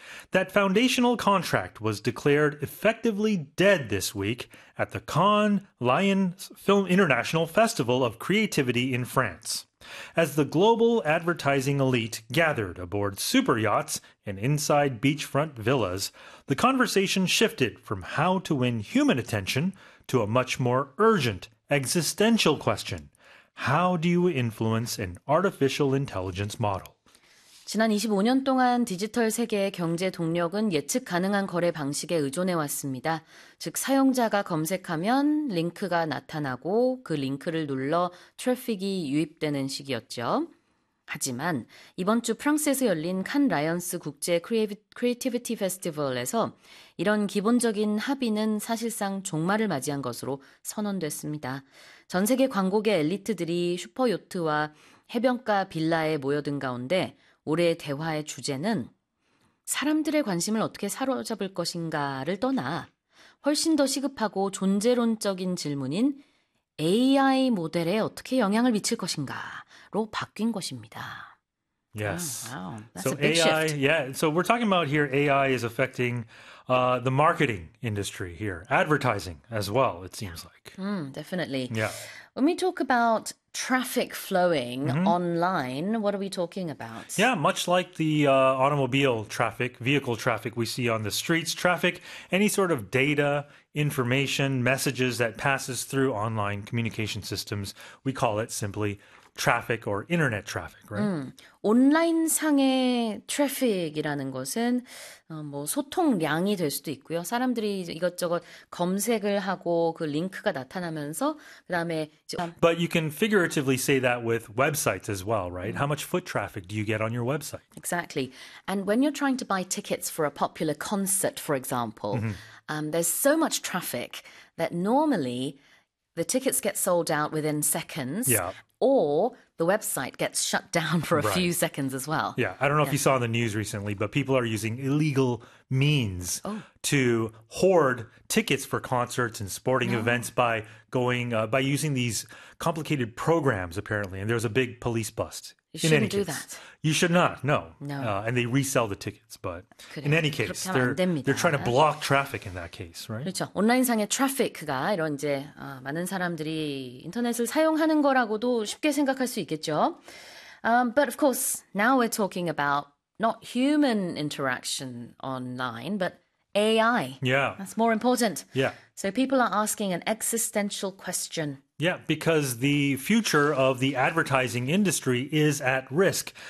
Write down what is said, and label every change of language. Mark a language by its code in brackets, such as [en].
[en] That foundational contract was declared effectively dead this week at the Cannes Lions Film International Festival of Creativity in France, as the global advertising elite gathered aboard super yachts and inside beachfront villas. The conversation shifted from how to win human attention to a much more urgent existential question. How do you influence an artificial intelligence model? [ko] 지난 25년 동안 디지털 세계의 경제 동력은 예측 가능한 거래 방식에 의존해왔습니다. 즉 사용자가 검색하면 링크가 나타나고 그 링크를 눌러 트래픽이 유입되는 식이었죠. 하지만 이번 주 프랑스에서 열린 칸 라이언스 국제 크리에이티비티 페스티벌에서 이런 기본적인 합의는 사실상 종말을 맞이한 것으로 선언됐습니다. 전 세계 광고계 엘리트들이 슈퍼요트와 해변가 빌라에 모여든 가운데 올해 대화의 주제는 사람들의 관심을 어떻게 사로잡을 것인가를 떠나 훨씬 더 시급하고 존재론적인 질문인 AI 모델에 어떻게 영향을 미칠 것인가로 바뀐 것입니다. [en] Yes. Oh, wow. That's so a big AI, shift. Yeah. So we're talking about here AI is affecting the marketing industry here, advertising as well, it seems like. Definitely. Yeah. When we talk about traffic flowing online, what are we talking about? Yeah, much like the automobile traffic, vehicle traffic we see on the streets, traffic, any sort of data, information, messages that passes through online communication systems, we call it simply traffic or internet traffic, right? [ko] 온라인상의 트래픽이라는 것은 뭐 소통량이 될 수도 있고요. 사람들이 이것저것 검색을 하고 그 링크가 나타나면서 그다음에 [en] But you can figuratively say that with websites as well, right? How much foot traffic do you get on your website? Exactly. And when you're trying to buy tickets for a popular concert, for example, there's so much traffic that normally the tickets get sold out within seconds. Yeah. Or the website gets shut down for a few seconds as well. Yeah, I don't know if you saw in the news recently, but people are using illegal means to hoard tickets for concerts and sporting events by going by using these complicated programs, apparently. And there was a big police bust. You should not. No. And they resell the tickets, but in any case, they're trying to block traffic in that case, right? [ko] 그렇죠. 온라인상의 트래픽이 이런 이제 많은 사람들이 인터넷을 사용하는 거라고도 쉽게 생각할 수 있겠죠. [en] But of course, now we're talking about not human interaction online, but AI. Yeah. That's more important. Yeah. So people are asking an existential question. Yeah, because the future of the advertising industry is at risk.